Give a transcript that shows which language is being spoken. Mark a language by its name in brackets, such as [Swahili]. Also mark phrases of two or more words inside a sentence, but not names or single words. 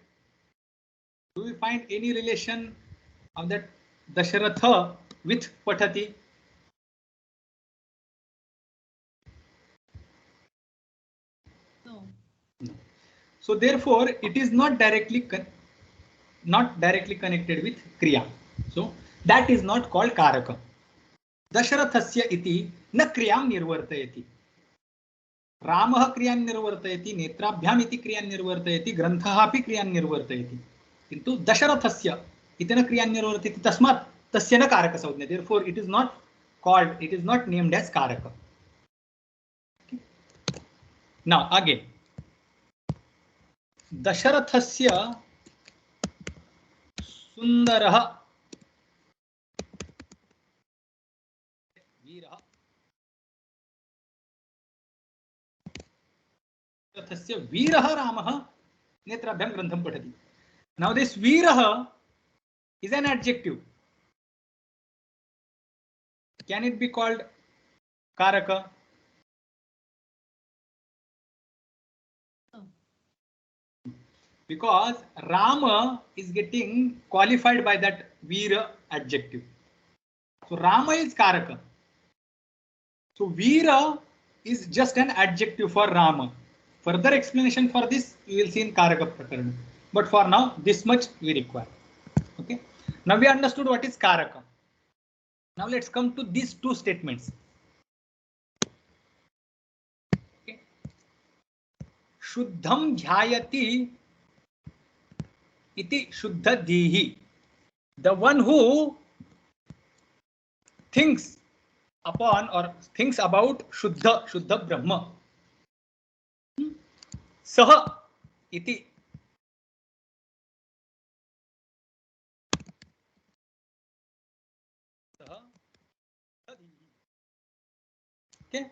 [English] Do we find any relation of that Dasharatha with Pathati? No. No. So therefore, it is not directly connected with Kriya. So that is not called Karaka. [Sanskrit] दशरथस्य इति न क्रियां निर्वर्तयति. रामः क्रियां निर्वर्तयति, नेत्राभ्याम् इति क्रियां निर्वर्तयति, ग्रन्थ अपि क्रियां निर्वर्तयति. किन्तु दशरथस्य इति न क्रियां निर्वर्तयति तस्मात् तस्य न कारक संज्ञा. [English] Therefore, it is not called, it is not named as Karaka. Okay. Now again, [Sanskrit] दशरथस्य सुन्दरः वीरः. दशरथस्य वीरः रामः नेत्राभ्याम् ग्रन्थं पठति. [English] Now this Veerah is an adjective. Can it be called Karaka? No. Because Rama is getting qualified by that Veera adjective. So Rama is Karaka. So Veera is just an adjective for Rama. Further explanation for this we will see in [Sanskrit] कारक प्रकरण. [English] But for now, this much we require. Okay. Now we understood what is Karaka. Now let's come to these two statements. Okay. [Sanskrit] शुद्धं ध्यायति इति शुद्ध धीः. [English] The one who thinks upon or thinks about [Sanskrit] शुद्ध ब्रह्म. सः इति. [English] Okay.